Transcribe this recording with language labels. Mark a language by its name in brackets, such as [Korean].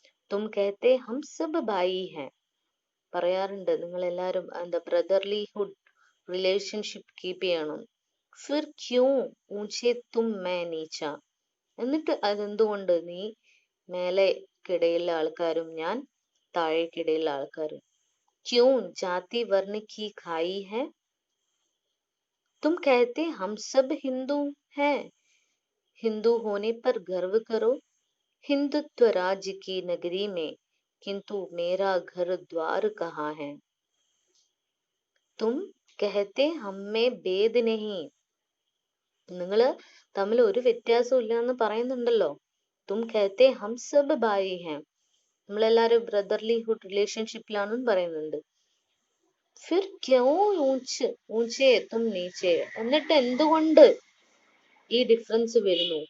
[Hindi] തും കഹത്തെ ഹം സബ് ഭായി ഹെ, [Malayalam] പറയാറുണ്ട് നിങ്ങൾ എല്ലാരും ബ്രദർലിഹുഡ് റിലേഷൻഷിപ്പ് കീപ്പ് ചെയ്യണം. [Hindi] ഫിർ ക്യൂ ഊഞ്ചെ തും മേ നീച്ച, [Malayalam] എന്നിട്ട് അതെന്തുകൊണ്ട് നീ മേലെക്കിടയിലുള്ള ആൾക്കാരും ഞാൻ താഴേക്കിടയിലുള്ള ആൾക്കാരും. [Hindi] ക്യൂ ജാതി വർണ്ണ കി ഖായി ഹെ, तुम कहते हम सब हिंदू हैं, हिंदू होने पर गर्व करो, हिंदुत्व राज्य की नगरी में, किंतु मेरा घर द्वार कहाँ है. तुम कहते हमें भेद नहीं, [Malayalam] നിങ്ങൾ തമ്മിൽ ഒരു വ്യത്യാസവും ഇല്ല എന്ന് പറയുന്നുണ്ടല്ലോ. [Hindi] തും कहते हम सब भाई हैं, [Malayalam] നമ്മളെല്ലാരും ബ്രദർലിഹുഡ് റിലേഷൻഷിപ്പിലാണെന്ന് പറയുന്നുണ്ട്. [Hindi] ഫിർ ക്യോ ഊഞ്ചെ തും നീച്ചെ, [Malayalam] എന്നിട്ട് എന്തുകൊണ്ട് ഈ ഡിഫറൻസ് വരുന്നു.